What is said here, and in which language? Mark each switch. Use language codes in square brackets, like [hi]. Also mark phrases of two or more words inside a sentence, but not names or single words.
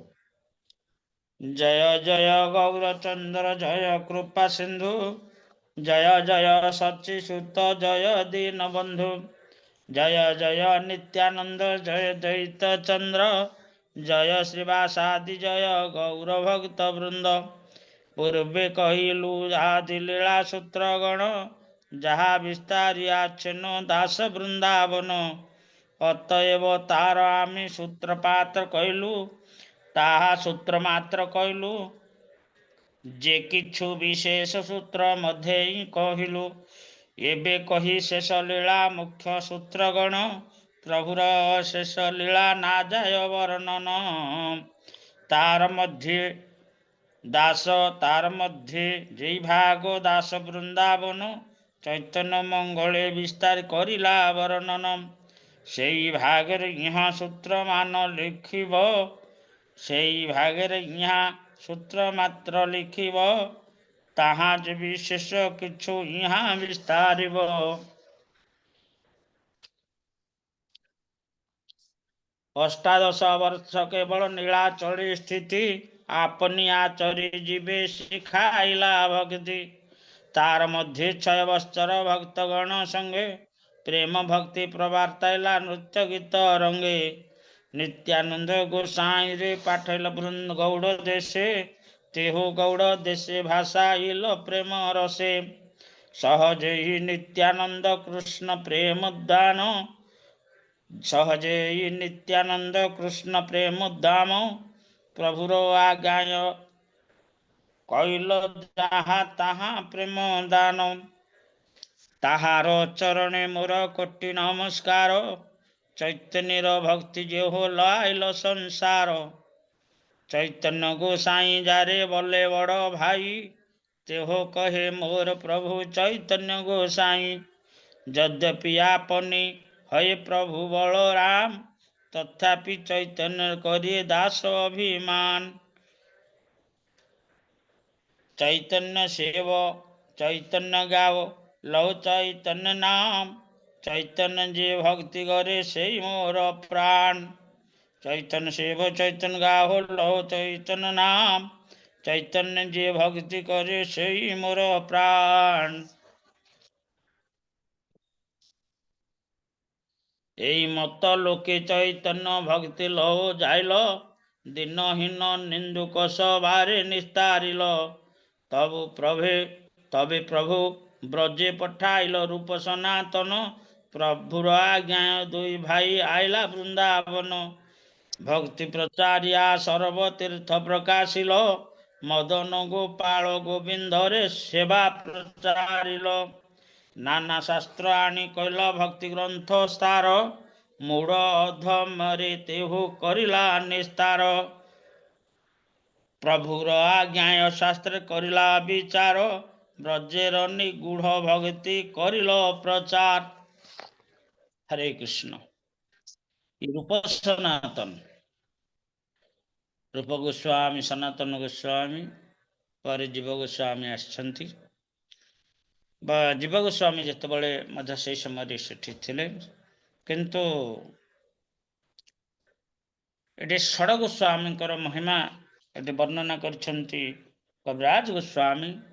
[bn] জয় জয় গৌরচন্দ্র জয় কৃপা সিন্ধু জয় জয় সচ্চিসুত জয় দীনবন্ধু জয় জয় নিত্যানন্দ জয় দৈত চন্দ্র জয় শ্রীবাসাদি জয় গৌরভক্ত বৃন্দ। পূর্বে কহিলু আদি লীলা সূত্রগণ যাহা বিস্তারিয়াছেন দাস বৃন্দাবন। অতএব তার আমি সূত্রপাত কহলু তাহা সূত্র মাত্র কহলু। যে কিছু বিশেষ সূত্র মধ্য হি কহলু। এবে কহি শেষ লীলা মুখ্য সূত্রগণ প্রভুর শেষ লীলা না যায় বর্ণন। তার মধ্য দাস তার মধ্য যে ভাগ দাস বৃন্দাবন চৈতন্য মঙ্গলে বিস্তার করিলা বর্ণন। সেই ভাগর ইহাঁ সূত্র মান লিখিব সেই ভাগর ইহাঁ সূত্র মাত্র লিখিব তাহা যে বিশেষ কিছু ইহাঁ বিস্তারিব। অষ্টাদশ বর্ষ কেবল নীলাচলে স্থিতি আপনি আচরি জীবে শিখাইলা ভক্তি। তার মধ্য 6 বৎসর ভক্তগণ সঙ্গে প্রেম ভক্তি প্রবর্তাইলা নৃত্য গীত রঙ্গে। নিত্যানন্দ গোসাঞি রে পাঠল বৃন্দ গৌড় দেশে তেঁহো গৌড় দেশে ভাসাইল প্রেম রসে সহজে হি নিত্যানন্দ কৃষ্ণ প্রেম উদ্দান সহজে হি নিত্যানন্দ কৃষ্ণ প্রেম উদ্দাম প্রভুর আজ্ঞায় কইল যাহাঁ তাহা প্রেম দান তাহার চরণে মোর কোটি নমস্কার চৈতন্যর ভক্তি যে হো লাইল সংসার চৈতন্য গোসাঞি যারে বল্লে বড় ভাই তেঁহো কহে মোর প্রভু চৈতন্য গোসাঞি যদ্যপি আপনি হয়ে প্রভু বলরাম তথাপি চৈতন্য করিএ দাস অভিমান চৈতন্য সেব চৈতন্য গাও লও চৈতন্য নাম চৈতন্য যে ভক্তি করে সে মোর প্রাণ চৈতন্য সেব চৈতন্য গাও লও চৈতন্য নাম চৈতন্য যে ভক্তি করে সে মোর প্রাণ এই মত লোকে চৈতন্য ভক্তি লও যাইল দিনহীন নিন্দুক সবারে নিস্তারিল তবে প্রভু ব্রজে পঠাইল রূপ সনাতন প্রভুর আজ্ঞায় দুই ভাই আইলা বৃন্দাবন ভক্তি প্রচারিয়া সর্বতীর্থ প্রকাশিল মদন গোপাল গোবিন্দরে সেবা প্রচারিল নানা শাস্ত্র আনি কহল ভক্তি গ্রন্থ স্তার মূঢ় অধমরে তেঁহু করিলা নিস্তার প্রভুর আজ্ঞায় শাস্ত্র করিলা বিচার ব্রজের নিগূঢ় ভক্তি করিল প্রচার। हरे कृष्ण। [or] ରୂପ ସନାତନ ରୂପ ଗୋସ୍ୱାମୀ ସନାତନ ଗୋସ୍ୱାମୀ ପର ଜୀବ ଗୋସ୍ୱାମୀ ଆଛନ୍ତି ଜୀବ ଗୋସ୍ୱାମୀ ଜିତେବାଲା ମଧ୍ୟ ସେ ସମୟ ସେଠି ଥିଲେ କିନ୍ତୁ ଯେ ଷଡ଼ ଗୋସ୍ୱାମୀ ମହିମା ଯେ ବର୍ଣ୍ଣନା କରଛନ୍ତି କବିରାଜ ଗୋସ୍ୱାମୀ।